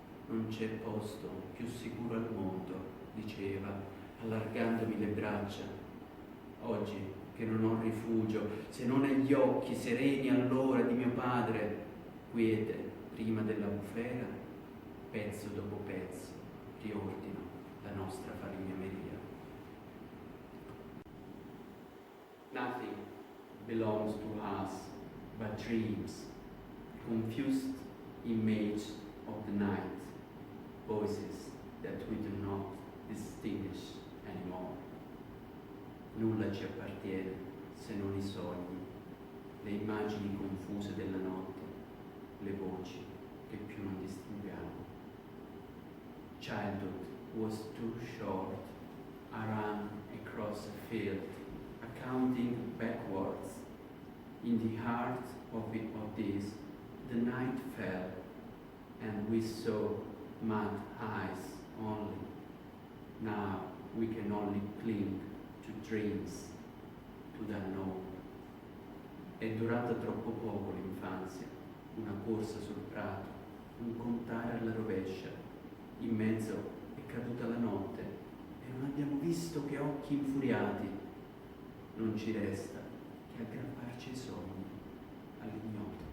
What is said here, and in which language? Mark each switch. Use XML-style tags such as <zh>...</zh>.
<it>Non c'è posto più sicuro al mondo, diceva, allargandomi le braccia. Oggi che non ho rifugio, se non negli occhi sereni allora di mio padre, quiete prima della bufera, pezzo dopo pezzo, riordino la nostra falegnameria.</it> <en>Nothing belongs to us but dreams, confused image of the night, voices that we do not distinguish anymore.</en> <it>Nulla ci appartiene se non i sogni, le immagini confuse della notte, le voci che più non distinguiamo.</it> <en>Childhood was too short. I ran across a field, accounting backwards. In the heart of this, the night fell, and we saw mad eyes only. Now we can only cling to dreams, to the unknown.</en> <it>È durata troppo poco l'infanzia, una corsa sul prato, un contare alla rovescia. In mezzo è caduta la notte e non abbiamo visto che occhi infuriati. Non ci resta che aggrapparci ai sogni, all'ignoto.</it>